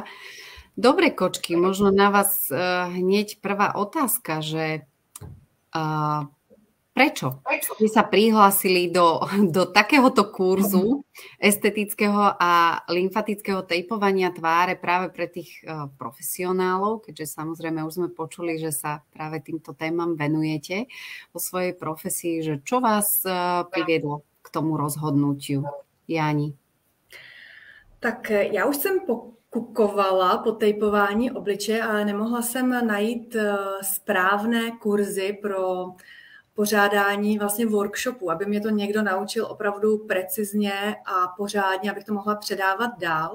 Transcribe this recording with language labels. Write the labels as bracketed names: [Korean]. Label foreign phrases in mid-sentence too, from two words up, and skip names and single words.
[Slovak] Dobre, kočky, možno na vás hneď prvá otázka, že prečo ste sa prihlásili do takéhoto kurzu estetického a lymfatického tejpovania tváre práve pre tých profesionálov, keďže samozrejme už sme počuli, že sa práve týmto témam venujete vo svojej profesii, že čo vás priviedlo k tomu rozhodnutiu? Jani. [Czech] Tak já už jsem pokukovala po tejpování obličeje, ale nemohla jsem najít správné kurzy pořádání vlastně workshopu, aby mě to někdo naučil opravdu precizně a pořádně, abych to mohla předávat dál.